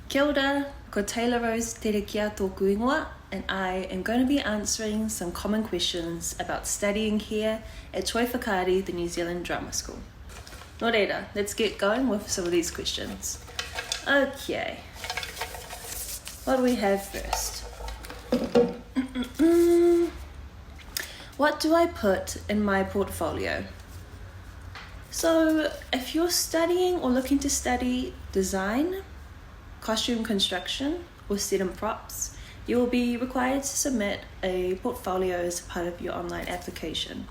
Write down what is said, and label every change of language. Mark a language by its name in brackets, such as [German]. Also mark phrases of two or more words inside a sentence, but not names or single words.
[Māori] Kia ora, ko Taylor Rose tere kia tōku ingoa, [English] and I am going to be answering some common questions about studying here at Toi Whakaari, the New Zealand Drama School. [Māori] Nō reira, [English] let's get going with some of these questions. Okay, what do we have first? What do I put in my portfolio? So if you're studying or looking to study design, costume construction, or set and props, you will be required to submit a portfolio as part of your online application.